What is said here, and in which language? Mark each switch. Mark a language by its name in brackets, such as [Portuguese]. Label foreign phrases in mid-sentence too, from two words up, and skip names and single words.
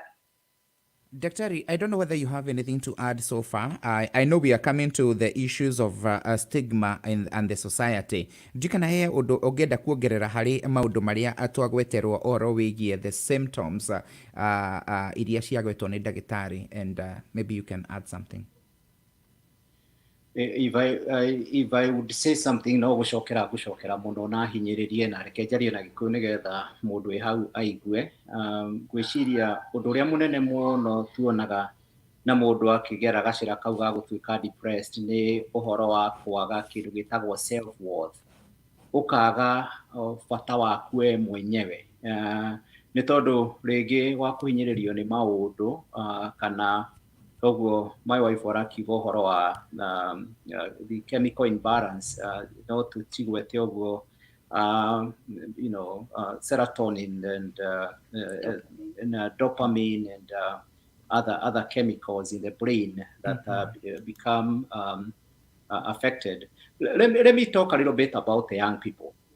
[English] Daktari, I don't know whether you have anything to add so far. I know we are coming to the issues of stigma and the society. [Kikuyu] Ndikana he ũndũ ũngĩenda kuongerera harĩ maũndũ marĩa twagweterwo oro wĩgiĩ [English] the symptoms [Kikuyu] iria ciagwetwo nĩ ndagĩtarĩ, [English] and maybe you can add something. If I would say something, [Kikuyu] no gucokera muno na hinyiririe na reke njarie na gikuyu nigetha mundu wi hau aigue. Gwiciria undu uria munene muno tuonaga na mundu akigera gacira kau ga gutuika depressed ni uhoro wa kwaga kindu gitagwo [English] self worth, [Kikuyu] ukaga bata waku we mwenyewe, ni tondu ringi wa kuhinyiririo ni maundu kana koguo [English] my wife [Kikuyu] warakiuga uhoro wa [English] the chemical imbalance, [Kikuyu] no tutigwete uguo [English] serotonin and dopamine and other chemicals in the brain that become affected. Let me talk a little bit about the young people.